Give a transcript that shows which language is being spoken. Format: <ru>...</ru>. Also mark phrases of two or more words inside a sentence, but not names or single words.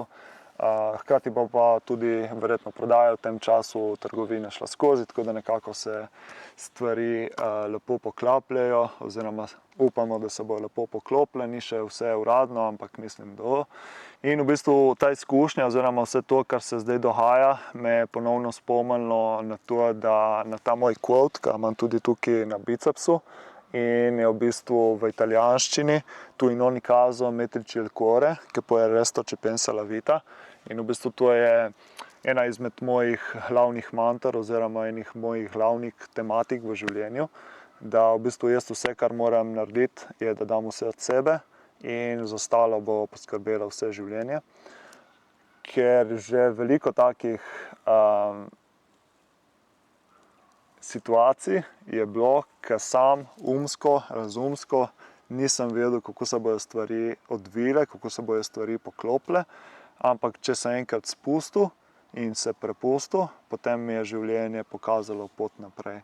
<sl>Hkrati pa tudi verjetno prodaja v tem času trgovine šla skozi, tako da nekako se stvari lepo poklapljajo oziroma upamo, da se bo lepo poklopile, ni še vse uradno, ampak mislim, da bo. In v bistvu ta izkušnja oziroma vse to, kar se zdaj dogaja, me je ponovno spomnilo na to, da na ta moj quote, ki imam tudi tukaj na bicepsu, in je v bistvu v italijanščini</sl> <it>tu in oni caso metterci il cuore, che poi il resto ci pensa la vita.</it> <sl>In v bistvu to je ena izmed mojih glavnih manter oziroma enih mojih glavnih tematik v življenju, da v bistvu jaz vse, kar moram narediti, je, da dam vse od sebe in za ostalo bo poskrbelo vse življenje. Ker že veliko takih situacij je bilo, ker sam umsko, razumsko nisem vedel, kako se bojo stvari odvile, kako se bojo stvari poklopile, ampak če sem enkrat spustil in se prepustil, potem mi je življenje pokazalo pot naprej.</sl>